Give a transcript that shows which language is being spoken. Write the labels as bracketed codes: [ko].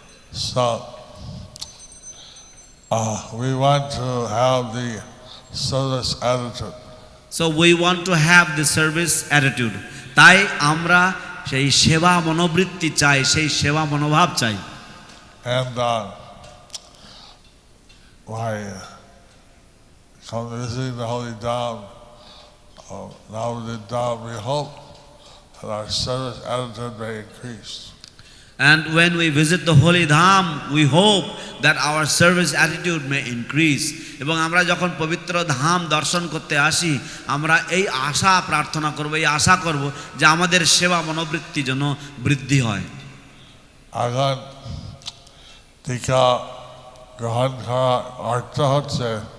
[en] So we want to have the service attitude. So we want to have the service attitude. [bn] তাই আমরা সেই সেবা মনোবৃত্তি চাই, সেই সেবা মনোভাব চাই। [en] And by come visiting the Holy Dham, Navadvip Dham, we hope that our service attitude may increase. And when we visit the Holy Dham, we hope that our service attitude may increase. [bn] এবং আমরা যখন পবিত্র ধাম দর্শন করতে আসি, আমরা এই আশা প্রার্থনা করব, এই আশা করব যে আমাদের সেবা মনোবৃত্তি যেন বৃদ্ধি হয়। আগান টিকা গ্রহণ করা অর্থ হচ্ছে